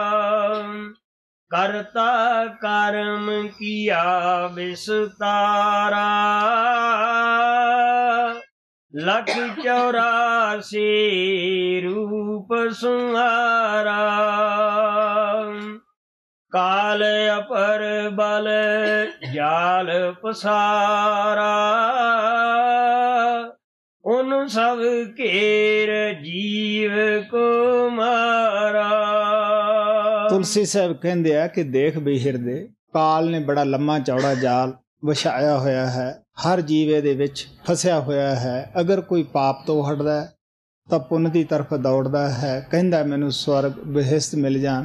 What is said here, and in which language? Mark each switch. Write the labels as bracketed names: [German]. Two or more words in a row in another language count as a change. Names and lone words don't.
[Hindi] करता कर्म किया विस्तारा, लख 84 रूप सुहारा। काल अपर बल जाल पसारा, उन सब केर जीव को मारा। [Punjabi] ਤੁਲਸੀ ਸਾਹਿਬ ਕਹਿੰਦੇ ਆ ਕਿ ਦੇਖ ਵੀ ਹਿਰਦੇ, ਕਾਲ ਨੇ ਬੜਾ ਲੰਮਾ ਚੌੜਾ ਜਾਲ ਵਿਛਾਇਆ ਹੋਇਆ ਹੈ। ਹਰ ਜੀਵ ਇਹਦੇ ਵਿੱਚ ਫਸਿਆ ਹੋਇਆ ਹੈ। ਅਗਰ ਕੋਈ ਪਾਪ ਤੋਂ ਹਟਦਾ ਤਾਂ ਪੁੰਨ ਦੀ ਤਰਫ ਦੌੜਦਾ ਹੈ, ਕਹਿੰਦਾ ਮੈਨੂੰ ਸਵਰਗ ਬਹਿਸ਼ਤ ਮਿਲ ਜਾਣ।